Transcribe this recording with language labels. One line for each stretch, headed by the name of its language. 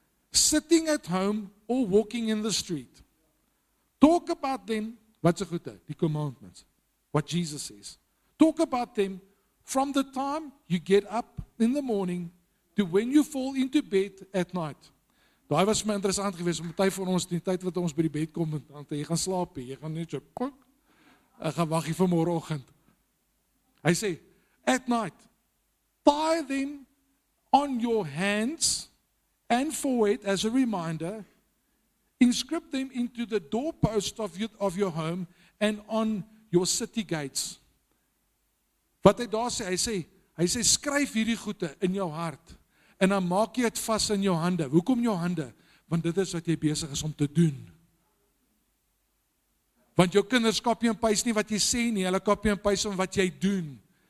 English: Sitting at home or walking in the street. Talk about them,
Afrikaans: wat se goede? Die
English: commandments. what Jesus says. Talk about them from the time you get up in the morning to when you fall into bed at night.
Afrikaans: Daai was vir my interessant geweest, om party van ons die tyd wat ons by die bed kom, dan jy gaan slaap, jy gaan net so, ek gaan wag hier vir môreoggend. Hy sê,
English: at night, tie them on your hands and forehead as a reminder, inscript them into the doorpost of your home and on your city gates.
Afrikaans: Wat hy daar sê, hy sê, skryf hierdie goede in jou hart, en dan maak jy dit vas in jou hande. Hoekom jou hande? Want dit is wat jy besig is om te doen. Want jou kinders kopie en paste nie wat jy sê nie, hulle kopie en paste om wat jy doen.